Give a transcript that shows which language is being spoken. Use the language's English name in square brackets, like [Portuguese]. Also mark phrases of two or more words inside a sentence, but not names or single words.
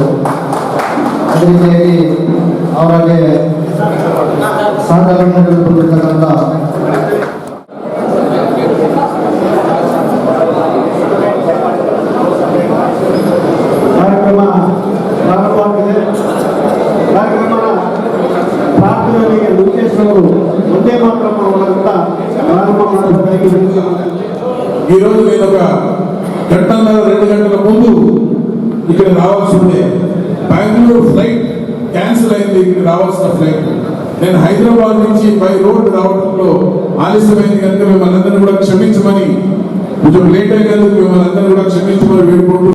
[Kannada] ಅದೇ ರೀತಿಯಾಗಿ ಅವರಿಗೆ ಸಹಕಾರ ನೀಡಿರ್ತಕ್ಕಂಥ ಕಾರ್ಯಕ್ರಮ ಪ್ರಾರಂಭವಾಗಿದೆ. ಕಾರ್ಯಕ್ರಮದ ಪ್ರಾರ್ಥನೆಗೆ ಲೋಕೇಶ್ ಅವರು ಒಂದೇ ಮಾತ್ರ ಮಾಡುವಂತ ಪ್ರಾರಂಭ ಮಾಡಬೇಕಾಗಿ [Telugu] ఈరోజు నేను ఒక 2 గంటల ముందు ఇక్కడ రావాల్సి ఉండే. బెంగళూరు [English] flight cancel [Telugu] అయింది. ఇక్కడ రావాల్సిన ఫ్లైట్ నేను హైదరాబాద్ నుంచి [English] by road [Telugu] రావడంలో ఆలస్యమైంది కనుక మిమ్మల్ని అందరినీ కూడా క్షమించమని, కొంచెం లేట్ అయినందుకు మిమ్మల్ని అందరినీ కూడా క్షమించమని వేడుకుంటూ